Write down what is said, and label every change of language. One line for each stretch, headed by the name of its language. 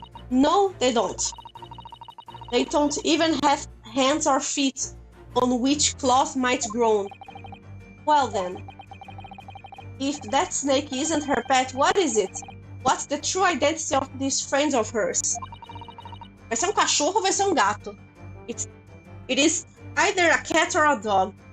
English: No, they don't. They don't even have hands or feet on which claws might grow. Well then, if that snake isn't her pet, what is it? What's the true identity of these friends of hers?
Portuguese: Vai ser cachorro ou vai ser gato?
English: It is either a cat or a dog.